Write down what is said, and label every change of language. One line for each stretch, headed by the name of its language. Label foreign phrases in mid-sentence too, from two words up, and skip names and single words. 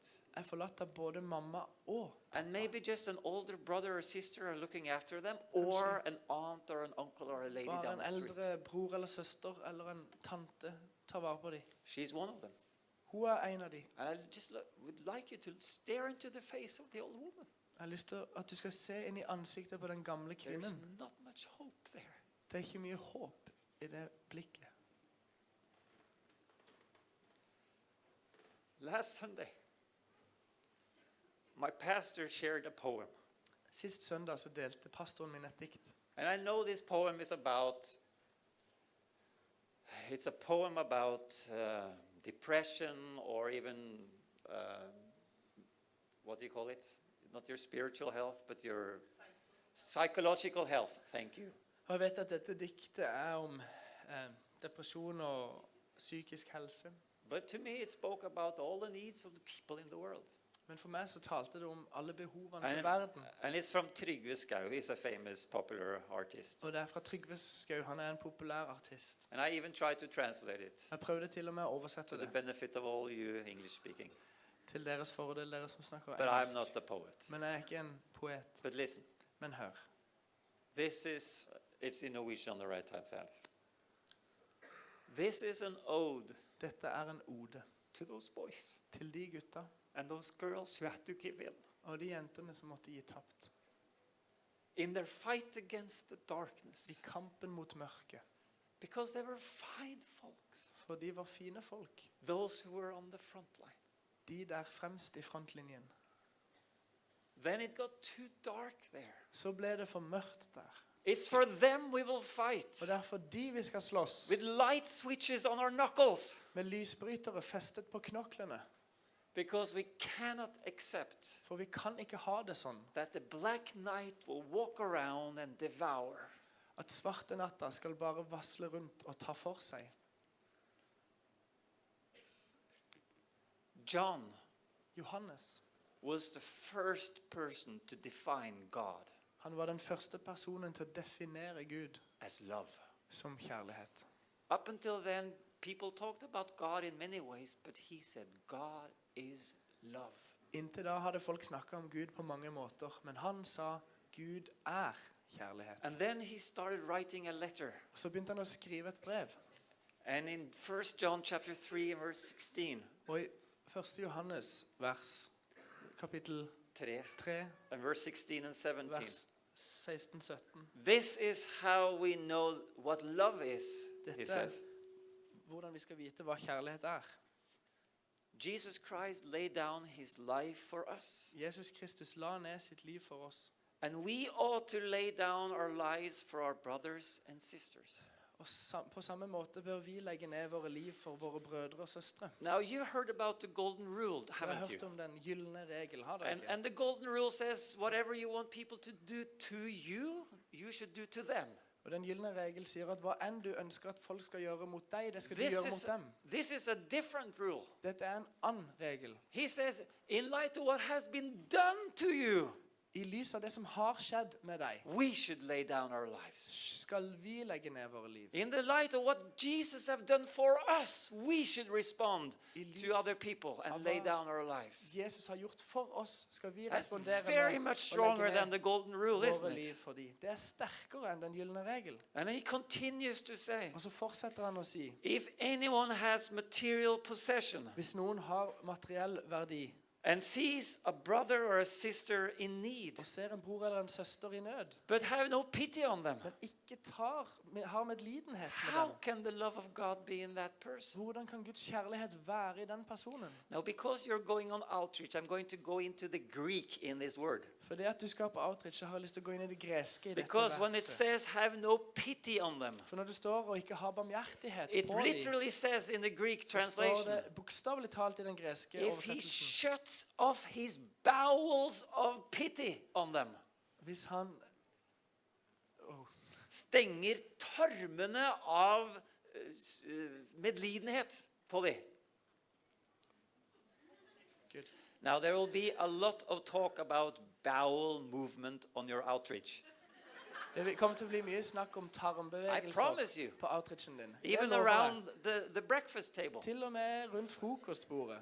Norwegian: er forlatt av både mamma og
English: And maybe just an older brother or sister are looking after them, or an aunt or an uncle or a lady
Norwegian: bare
English: down
Norwegian: en
English: the street.
Norwegian: eldre bror eller søster eller en tante tar vare på dem.
English: She's one of them.
Norwegian: Hun er en av dem.
English: And I just would like you to stare into the face of the old woman.
Norwegian: Jeg har lyst til at du skal se inn i ansiktet på den gamle
English: There's
Norwegian: kvinnen.
English: not much hope there.
Norwegian: Det er ikke mye håp i det blikket.
English: Last Sunday, my pastor shared a poem.
Norwegian: Sist søndag så delte pastoren min et dikt.
English: And I know this poem is about, it's a poem about depression or even, what do you call it? Not your spiritual health, but your psychological health. Thank you.
Norwegian: Og jeg vet at dette diktet er om depresjon og psykisk helse.
English: But to me it spoke about all the needs of the people in the world.
Norwegian: Men for meg så talte det om alle behovene til verden.
English: And it's from Trygve Skau. He's a famous popular artist.
Norwegian: Og det er fra Trygve Skau. Han er en populær artist.
English: And I even tried to translate it
Norwegian: Jeg prøvde til og med å oversette
English: to the
Norwegian: det
English: benefit of all you English speaking.
Norwegian: til deres fordel, dere som snakker
English: But I'm
Norwegian: engelsk.
English: not a poet.
Norwegian: Men jeg er ikke en poet.
English: But listen,
Norwegian: Men hør.
English: it's in Norwegian on the right hand side. This is an ode
Norwegian: Dette er en ode
English: to those boys
Norwegian: til de gutta
English: and those girls who had to give in
Norwegian: og de jentene som måtte gi tapt.
English: in their fight against the
Norwegian: I
English: darkness.
Norwegian: kampen mot mørket.
English: Because they were fine folks.
Norwegian: For de var fine folk.
English: Those who were on the front line.
Norwegian: De der fremst i frontlinjen.
English: Then it got too dark there.
Norwegian: Så ble det for mørkt der.
English: It's for them we will fight.
Norwegian: Og det er for de vi skal slåss.
English: With light switches on our knuckles.
Norwegian: Med lysbrytere festet på knoklene.
English: Because we cannot accept
Norwegian: For vi kan ikke ha det sånn.
English: that the black night will walk around and devour.
Norwegian: At svarte natta skal bare vassle rundt og ta for seg.
English: John
Norwegian: Johannes,
English: was the first person to define God
Norwegian: han var den første personen til å definere Gud
English: as love.
Norwegian: som kjærlighet.
English: Up until then, people talked about God in many ways, but he said God is love.
Norwegian: Inntil da hadde folk snakket om Gud på mange måter, men han sa Gud er kjærlighet.
English: And then he started writing a letter.
Norwegian: Og så begynte han å skrive et brev.
English: And in 1 John chapter 3 and verse 16,
Norwegian: Og i 1. Johannes vers, kapittel 3,
English: and verse 16 and 17.
Norwegian: vers 16-17.
English: This is how we know what love is, he
Norwegian: Dette er
English: says.
Norwegian: hvordan vi skal vite hva kjærlighet er.
English: Jesus Christ laid down his life for us.
Norwegian: Jesus Kristus la ned sitt liv for oss.
English: And we ought to lay down our lives for our brothers and sisters.
Norwegian: Og på samme måte bør vi legge ned våre liv for våre brødre og søstre.
English: Now you heard about the golden rule,
Norwegian: Dere har
English: haven't
Norwegian: hørt
English: you?
Norwegian: om den gyllene regel, har dere ikke?
English: And the golden rule says whatever you want people to do to you, you should do to them.
Norwegian: Og den gyllene regel sier at hva enn du ønsker at folk skal gjøre mot deg, det skal du gjøre mot dem.
English: This is a different rule.
Norwegian: Dette er en annen regel.
English: He says, in light of what has been done to you,
Norwegian: I lys av det som har skjedd med deg,
English: we should lay down our lives.
Norwegian: skal vi legge ned våre liv.
English: In the light of what Jesus have done for us, we should respond
Norwegian: I lys
English: to other people and
Norwegian: av
English: lay
Norwegian: hva
English: down our lives.
Norwegian: Jesus har gjort for oss, skal vi
English: That's
Norwegian: respondere
English: very
Norwegian: med
English: much
Norwegian: å
English: stronger
Norwegian: legge
English: than
Norwegian: ned
English: the golden rule,
Norwegian: våre
English: isn't
Norwegian: liv
English: it?
Norwegian: for dem. Det er sterkere enn den gyllene regel.
English: And he continues to say,
Norwegian: Og så fortsetter han å si,
English: if anyone has material possession
Norwegian: hvis noen har materiell verdi,
English: and sees a brother or a sister in need,
Norwegian: og ser en bror eller en søster i nød,
English: but have no pity on them,
Norwegian: men ikke har medlidenhet med
English: how
Norwegian: dem,
English: can the love of God be in that person?
Norwegian: hvordan kan Guds kjærlighet være i den personen?
English: Now, because you're going on outreach, I'm going to go into the Greek in this word.
Norwegian: For det at du skal på outreach, jeg har lyst til å gå inn i det greske i dette
English: Because when it
Norwegian: verset.
English: says have no pity on them,
Norwegian: For når det står og ikke har barmhjertighet
English: it
Norwegian: på dem,
English: literally says in the Greek
Norwegian: så står
English: translation,
Norwegian: det bokstavelig talt i den greske
English: if he
Norwegian: oversettelsen,
English: shuts off his bowels of pity on them,
Norwegian: hvis han stenger tarmene av medlidenhet på dem.
English: Good. Now there will be a lot of talk about bowel movement on your outreach.
Norwegian: Det kommer til å bli mye snakk om
English: I promise
Norwegian: tarmbevegelser
English: you.
Norwegian: på outreachen din. Det
English: Even
Norwegian: lover jeg.
English: around the breakfast table.
Norwegian: Til og med rundt frokostbordet.